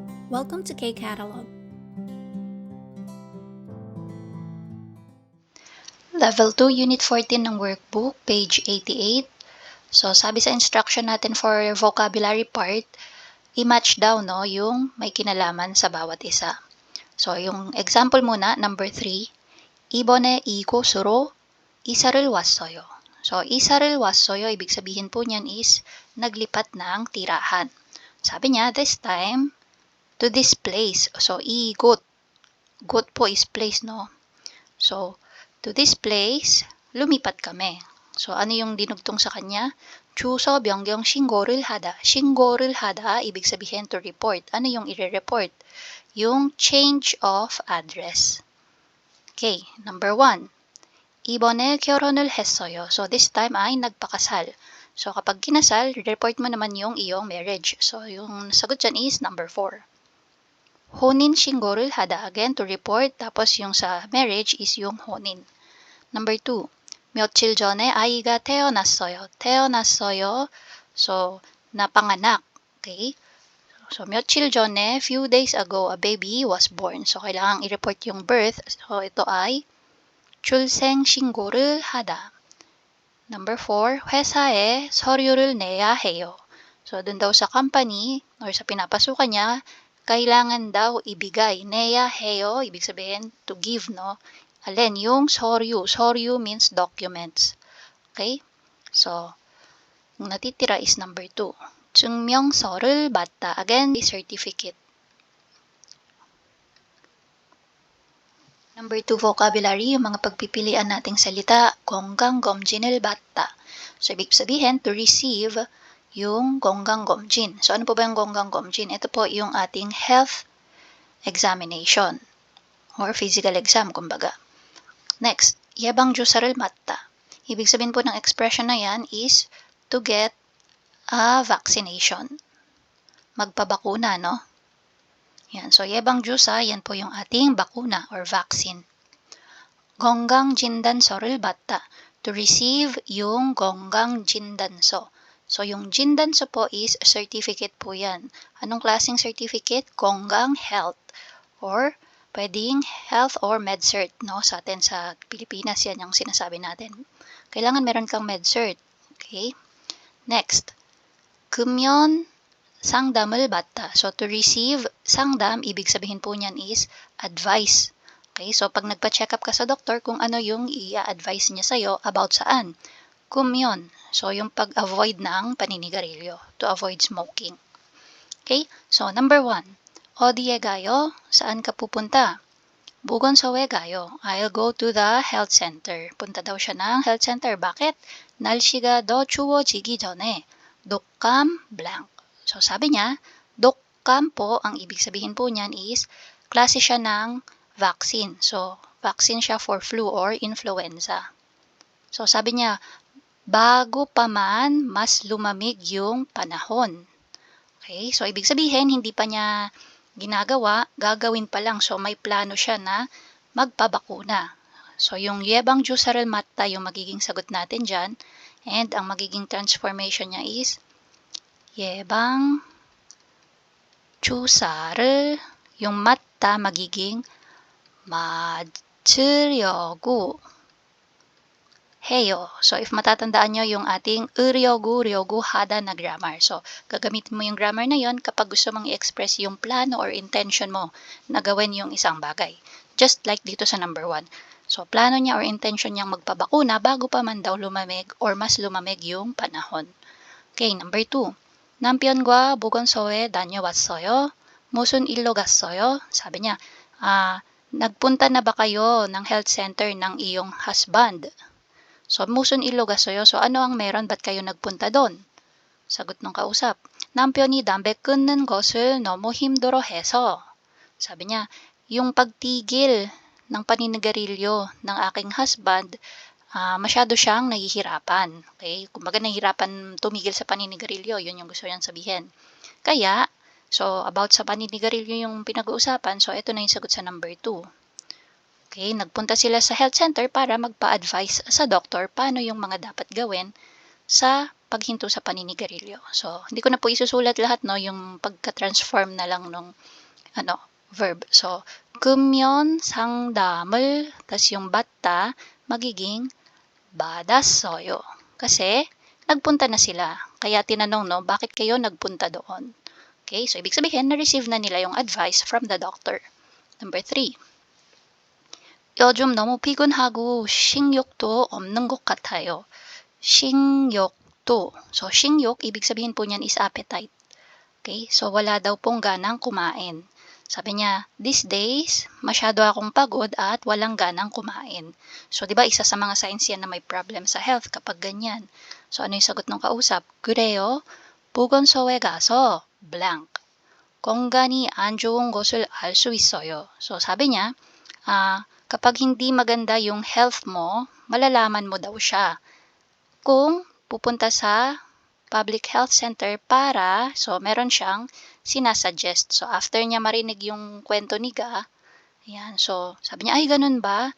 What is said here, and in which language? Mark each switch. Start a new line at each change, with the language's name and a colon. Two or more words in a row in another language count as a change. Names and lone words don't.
English: Welcome to K-Catalog. Level 2, Unit 14 ng workbook, page 88.
Filipino: So, sabi sa instruction natin for vocabulary part, i-match daw no, yung may kinalaman sa bawat isa. So, yung example muna, number 3,
Korean: 이번에 이곳으로 이사를 왔어요. So, 이사를 왔어요,
Filipino: ibig sabihin po niyan is naglipat ng tirahan. Sabi niya,
English: this time, to this place. So, igot. Got po is place, no? So, to this place,
Filipino: lumipat kami. So, ano yung dinugtong sa kanya?
Korean: 주소 변경 신고를 하다. 신고를 하다,
Filipino: ibig sabihin
English: to report.
Filipino: Ano yung i-report? Yung
English: change of address. Okay, number 1.
Korean: 이번에 결혼을 했어요.
Filipino: So,
English: this time
Filipino: ay nagpakasal. So, kapag kinasal, report mo naman yung iyong marriage. So, yung sagot dyan is number 4.
Korean: 혼인 신고를 하다,
English: again to report,
Filipino: tapos yung sa marriage is yung 혼인.
Korean: Number 2, 며칠 전에 아이가 태어났어요. 태어났어요.
Filipino: So, napanganak. Okay? So,
Korean: 며칠 전에,
English: few days ago, a baby was born. So,
Filipino: kailangang i-report yung birth. So, ito ay
Korean: 출생 신고를 하다. Number 4, 회사에 서류를 내야 해요.
Filipino: So, dun daw sa company or sa pinapasukan niya, kailangan daw ibigay.
Korean: 내야 해요,
Filipino: ibig sabihin
English: to give,
Filipino: no? Alin, yung soryu.
English: Soryu means documents. Okay? So,
Filipino: yung natitira
English: is number 2.
Korean: 증명서를 받다.
English: Again, certificate. Number 2, vocabulary,
Filipino: yung mga pagpipilian nating salita.
Korean: 건강검진을 받다.
Filipino: So, ibig sabihin,
English: to receive
Filipino: yung 건강검진. So, ano po ba yung 건강검진? Ito po yung ating
English: health examination or physical exam,
Filipino: kumbaga.
English: Next,
Korean: 예방주사를 맞다.
Filipino: Ibig sabihin po ng expression na yan is
English: to get a vaccination.
Filipino: Magpabakuna, no? Yan. So, 예방주사, yan po yung ating bakuna or vaccine.
Korean: 건강진단서를 받다.
English: To receive yung 건강진단서.
Filipino: So, yung 진단서 po is certificate po yan. Anong klaseng certificate?
Korean: 건강 health.
English: Or, pwedeng health or med-cert.
Filipino: No? Sa atin sa Pilipinas, yan yung sinasabi natin. Kailangan meron kang med-cert.
English: Okay? Next.
Korean: 금연 상담을 받다.
English: So, to receive 상담,
Filipino: ibig sabihin po niyan is advice. Okay? So, pag nagpa-check up ka sa doktor, kung ano yung i-advise niya sa'yo about saan? 금연. So, yung pag-avoid ng paninigarilyo,
English: to avoid smoking. Okay? So, number 1.
Korean: 어디에 가요?
Filipino: Saan ka pupunta?
Korean: 보건소에 가요.
English: I'll go to the health center.
Filipino: Punta daw siya ng
English: health center.
Filipino: Bakit?
Korean: 날씨가 더 추워지기 전에 독감 blank.
Filipino: So, sabi niya, 독감 po, ang ibig sabihin po niyan is, klase siya ng vaccine. So, vaccine siya
English: for flu or influenza. So,
Filipino: sabi niya, bago pa man, mas lumamig yung panahon.
English: Okay?
Filipino: So, ibig sabihin, hindi pa niya ginagawa, gagawin pa lang. So, may plano siya na magpabakuna. So, yung
Korean: 예방주사를 맞다
Filipino: yung magiging sagot natin dyan. And ang magiging transformation niya is
Korean: 예방주사를,
Filipino: yung 맞다 magiging
Korean: 맞으려고 해요.
Filipino: So, if matatandaan nyo yung ating
Korean: 으려고 하다
Filipino: na grammar. So, gagamitin mo yung grammar na yon kapag gusto mong i-express yung plano or intention mo na gawin yung isang bagay.
English: Just like dito sa number 1.
Filipino: So, plano niya or intention niyang magpabakuna bago pa man daw lumamig or mas lumamig yung panahon.
English: Okay, number 2.
Korean: 남편과 보건소에 다녀왔어요. 무슨 일로 갔어요?
Filipino: Sabi niya, nagpunta na ba kayo ng
English: health center
Filipino: ng iyong husband? So,
Korean: 무슨 일로 갔어요.
Filipino: So, ano ang meron? Ba't kayo nagpunta doon? Sagot ng kausap.
Korean: 남편이 담배 끊는 것을 너무 힘들어해서.
Filipino: Sabi niya, yung pagtigil ng paninigarilyo ng aking husband, masyado siyang nahihirapan.
English: Okay?
Filipino: Kumbaga nahihirapan tumigil sa paninigarilyo. Yun yung gusto niyang sabihin. Kaya, so, about sa paninigarilyo yung pinag-uusapan. So, ito na yung sagot sa number 2. Okay, nagpunta sila sa
English: health center
Filipino: para magpa-advise sa doktor paano yung mga dapat gawin sa paghinto sa paninigarilyo. So, hindi ko na po isusulat lahat, no, yung pagka-transform na lang nung verb. So,
Korean: 금연 상담을,
Filipino: tas yung 받다, magiging 받았어요. Kasi, nagpunta na sila. Kaya tinanong, no, bakit kayo nagpunta doon? Okay, so ibig sabihin, na-receive na nila yung
English: advice from the doctor. Number 3.
Korean: 요즘 너무 피곤하고 식욕도 없는 것 같아요. 식욕도. So, 식욕,
Filipino: ibig sabihin po niyan is appetite. Okay, so wala daw pong ganang kumain. Sabi niya,
English: these days,
Filipino: masyado akong pagod at walang ganang kumain. So, di ba, isa sa mga signs yan na may problem sa health kapag ganyan. So, ano yung sagot ng kausap?
Korean: 그래요. 보건소에 가서 blank. 건강이 안 좋은 것을 알 수 있어요.
Filipino: So, sabi niya, kapag hindi maganda yung health mo, malalaman mo daw siya. Kung pupunta sa
English: public health center
Filipino: para, so meron siyang sinasuggest. So, after niya marinig yung kwento ni Ga, ayan, so sabi niya, ay ganun ba?